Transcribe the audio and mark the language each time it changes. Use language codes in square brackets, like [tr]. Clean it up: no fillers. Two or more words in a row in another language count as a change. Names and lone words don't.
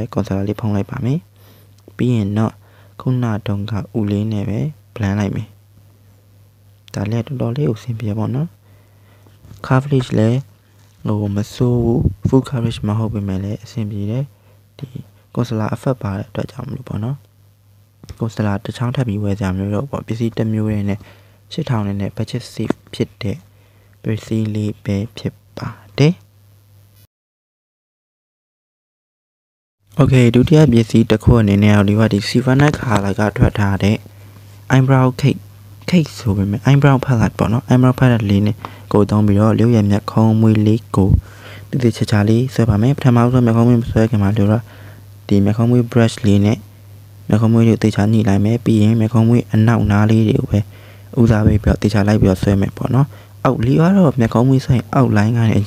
[my] ကွန်ဆလာလေးဖုံးလိုက်ပါမယ်ပြီးရင်တော့ခုနတုန်းကဥလေးနဲ့ပဲဘလန်းလိုက်မယ်ဒါလည်းတော်လေးကိုဆင်ပြေပါတော့ coverage လည်းမဆိုးဘူး [en] full coverage [my] မဟုတ်ပေမဲ့လည်းအဆင်ပြေတယ်ဒီကွန်ဆလာ effect ပါတဲ့အတွက်ကြောင့်မလို့ပေါ့နော်ကွန်ဆလာတစ်ချောင်းထပ်ပြီးဝယ်ကြမျိုးတော့ပေါ့ပစ္စည်းတစ်မျိုးနဲ့8000နဲ့ [en] budget safe [my] ဖြစ်တဲ့ပစ္စည်းလေးပဲဖြစ်ပါတယ် Okay ဒုတိယပစ္စည်းတစ်ခုအနေနဲ့ဒီကဒီ [en] Savannah color [my] ကထွက်ထားတဲ့ [en] eyebrow cake [my] ဆိုပေမဲ့ [en] eyebrow palette [my] ပေါ့နော် [en] eyebrow palette [my] လေးနဲ့ကိုသုံးပြီးတော့လျှို့ရမျက်ခုံးမွေးလေးကိုတိတိကျကျလေးဆွဲပါမယ်ပထမဆုံးမျက်ခုံးမွေးဆွဲခင်မှာလို့တော့ဒီမျက် ခုံးမွေး brush လေးနဲ့မျက်ခုံးမွေးလေးကိုတိကျညှိလိုက်မယ်ပြီးရင်မျက်ခုံးမွေးအနောက်နားလေးတွေကိုပဲဦးစားပေးပြီးတော့တိကျလိုက်ပြီးတော့ဆွဲမယ်ပေါ့နော်အောက်လီကတော့မျက်ခုံးမွေးဆိုင်အောက် line ကနေအ